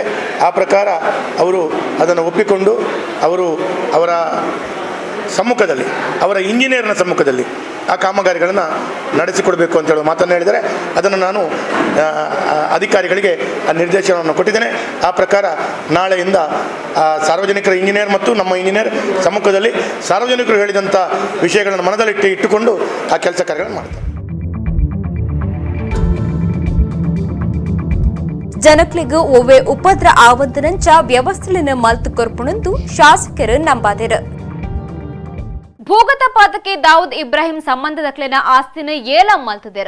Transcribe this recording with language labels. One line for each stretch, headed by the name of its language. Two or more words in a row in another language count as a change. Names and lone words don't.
Kannada: ಆ ಪ್ರಕಾರ ಅವರು ಅದನ್ನು ಒಪ್ಪಿಕೊಂಡು ಅವರ ಸಮ್ಮುಖದಲ್ಲಿ, ಅವರ ಇಂಜಿನಿಯರ್ನ ಸಮ್ಮುಖದಲ್ಲಿ ಆ ಕಾಮಗಾರಿಗಳನ್ನು ನಡೆಸಿಕೊಡಬೇಕು ಅಂತ ಹೇಳುವ ಮಾತನ್ನು ಹೇಳಿದರೆ ಅದನ್ನು ನಾನು ಅಧಿಕಾರಿಗಳಿಗೆ ಆ ನಿರ್ದೇಶನವನ್ನು ಕೊಟ್ಟಿದ್ದೇನೆ. ಆ ಪ್ರಕಾರ ನಾಳೆಯಿಂದ ಸಾರ್ವಜನಿಕರ ಇಂಜಿನಿಯರ್ ಮತ್ತು ನಮ್ಮ ಇಂಜಿನಿಯರ್ ಸಮ್ಮುಖದಲ್ಲಿ ಸಾರ್ವಜನಿಕರು ಹೇಳಿದಂಥ ವಿಷಯಗಳನ್ನು ಮನದಲ್ಲಿಟ್ಟು ಇಟ್ಟುಕೊಂಡು ಆ ಕೆಲಸ ಕಾರ್ಯಗಳನ್ನು ಮಾಡ್ತಾರೆ.
Tulu: ಜನಕ್ಲಿಗೂ ಒವ್ವೆ ಉಪದ್ರ ಆವಂತನಂಚ ವ್ಯವಸ್ಥೆಯನ್ನು ಮಲ್ತು ಕೊರ್ಪುಣಂದು ಶಾಸಕರು ನಂಬಾದಿರು. ಭೂಗತ ಪಾತಕ್ಕೆ ದಾವೂದ್ ಇಬ್ರಾಹಿಂ ಸಂಬಂಧದಕ್ಲೆನ ಆಸ್ತಿನ ಏಲಂ ಮಲ್ತದೇರು.